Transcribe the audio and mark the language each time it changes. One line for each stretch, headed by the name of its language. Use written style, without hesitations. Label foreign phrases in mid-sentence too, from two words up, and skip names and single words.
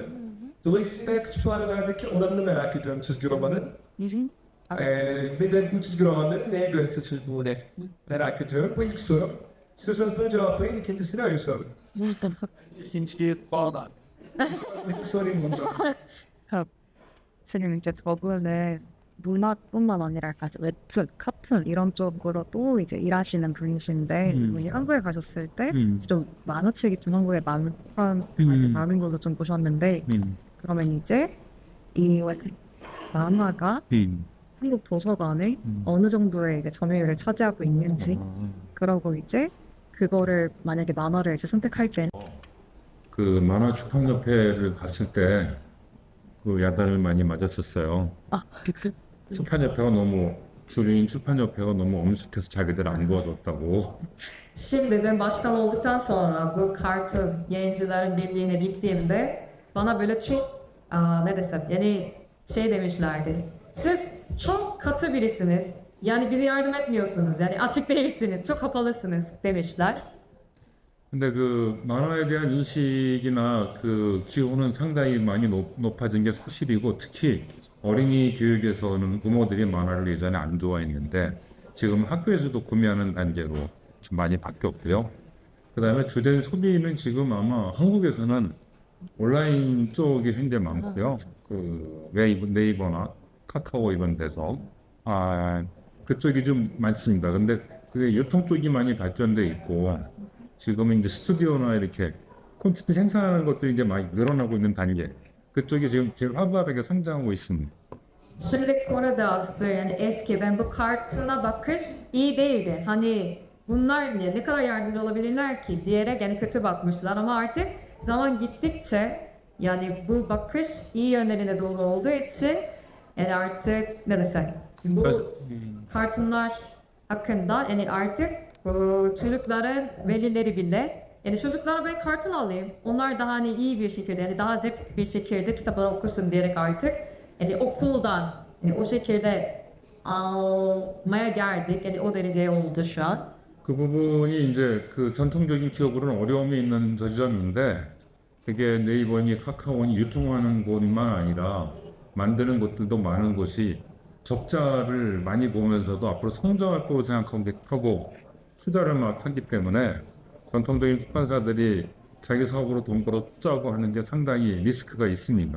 Turkish: Dolayısıyla kütüphanelerdeki oranını merak ediyorum çizgi romanın. Ve de bu çizgi romanları neye göre seçildiğini merak ediyorum. Bu ilk soru. İstiyorsanız bunu cevaplayın, ikincisini öyle sorun. İkinciyi bağlan. Sorayım bunu.
Korean: 지금 이제 저번에 문학뿐만 아니라 웹툰, 카툰 이런 쪽으로 또 이제 일하시는 분이신데 이분이 한국에 가셨을 때 좀 만화책이 좀 한국에 많은 걸로 좀 보셨는데 그러면 이제 이 만화가 한국 도서관에 어느 정도의 이제 점유율을 차지하고 있는지 그러고 이제 그거를 만약에 만화를 이제 선택할 때 그 만화 출판협회를 갔을 때 그 야단을 많이 맞았었어요. 출판협회가 너무 주류인 출판협회가 너무 엄숙해서 자기들 안 도와줬다고.
Turkish: Şimdi ben başkan olduktan sonra bu Cartoon Yayıncıların Birliği'ne gittiğimde bana böyle çok ne desem yani şey demişlerdi. Siz çok katı birisiniz. Yani bize yardım etmiyorsunuz. Yani açık değilsiniz. Çok kapalısınız demişler.
Korean: 근데 그 만화에 대한 인식이나 그 기호는 상당히 많이 높아진 게 사실이고 특히 어린이 교육에서는 부모들이 만화를 예전에 안 좋아했는데 지금 학교에서도 구매하는 단계로 좀 많이 바뀌었고요. 그 다음에 주된 소비는 지금 아마 한국에서는 온라인 쪽이 굉장히 많고요. 그 네이버나 카카오 이런 데서 그쪽이 좀 많습니다. 근데 그게 유통 쪽이 많이 발전돼 있고 지금은 이제 스튜디오나 이렇게 콘텐츠 생산하는 것도 이제 많이 늘어나고 있는 단계. 그쪽이 지금 제일 활발하게 성장하고 있습니다.
Turkish: Şimdi Kore'de aslında yani eskiden bu kartına bakış iyi değildi. Hani bunlar ne kadar yardımcı olabilirler ki diyerek yani kötü bakmışlar ama artık zaman gittikçe yani bu bakış iyi yönlerine doğru olduğu için yani artık ne desek bu kartınlar hakkında yani artık çocukların velileri bile yani çocuklara ben kartın alayım. Onlar daha hani iyi bir şekilde yani daha zevkli bir şekilde kitapları okusun diyerek artık yani okuldan yani o şekilde almaya geldik. Yani o dereceye oldu şu an.
Korean: 그 부분이 이제 그 전통적인 기업으로는 어려움이 있는 지점인데 그게 네이버니 카카오니 유통하는 곳만 아니라 만드는 곳들도 많은 곳이 적자를 많이 보면서도 앞으로 성장할 거라고 생각하고 투자를 막 하기 때문에 전통적인 출판사들이 자기 사업으로 돈 벌어 투자하고 하는 게 상당히 리스크가 있습니다.